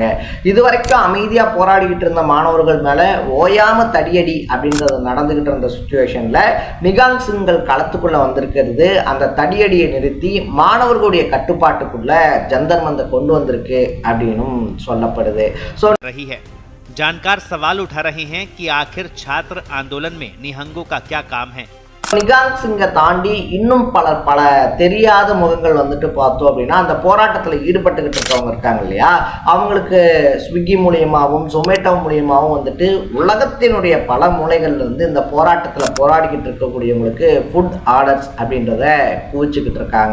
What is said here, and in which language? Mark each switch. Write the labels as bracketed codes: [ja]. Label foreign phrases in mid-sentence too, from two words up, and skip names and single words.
[ta] இதுவரைக்கும் அமைதியா போராடிக்கிட்டு இருந்த மாணவர்கள் மேல ஓயாம தடியடி அப்படின்றது நடந்துகிட்டு இருந்த சுச்சுவேஷன்ல நிகாங் சிங்கள் களத்துக்குள்ள வந்திருக்கிறது அந்த தடியடியை நிறுத்தி மாணவர்களுடைய கட்டுப்பாட்டுக்குள்ள ஜந்தர் மந்தர் கொண்டு வந்திருக்கு அப்படின்னு சொல்லப்படுது. ஸோ [hi] जानकार सवाल उठा रहे हैं कि आखिर छात्र आंदोलन में निहंगों का क्या काम है. [ta] நிகாங் சிங்கை தாண்டி இன்னும் பல தெரியாத முகங்கள் வந்துட்டு பார்த்தோம் அப்படின்னா அந்த போராட்டத்தில் ஈடுபட்டுக்கிட்டு இருக்கவங்க இருக்காங்க இல்லையா, அவங்களுக்கு ஸ்விக்கி மூலியமாகவும் ஜொமேட்டோ மூலியமாகவும் வந்துட்டு உலகத்தினுடைய பல மூலைகள்ல இருந்து இந்த போராட்டத்தில் போராடிக்கிட்டு இருக்கக்கூடியவங்களுக்கு [en] food orders [ta] அப்படின்றத குவிச்சுக்கிட்டு இருக்காங்க.